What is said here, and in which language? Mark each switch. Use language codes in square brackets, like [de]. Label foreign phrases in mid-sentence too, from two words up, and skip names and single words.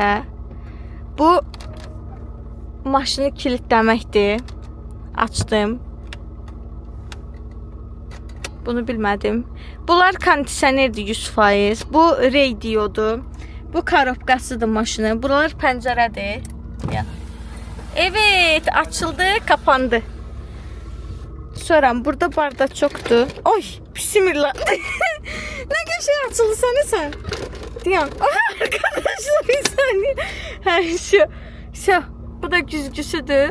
[az] Bu maşını kilitləməkdir. Açdım. Bunu bilmədim. Bunlar kondisionerdir 100%. Bu radiodur. Bu korobkasıdır maşının. Buralar pəncərədir. [tr] Ya. Evet, açıldı, kapandı. Sonra burada barda çoktu. Oy, bismillah. Ne şey açıldı sana sen? Diyan. Arkadaşlar bir saniye. [az] Şu. Bu da güzgüsüdür.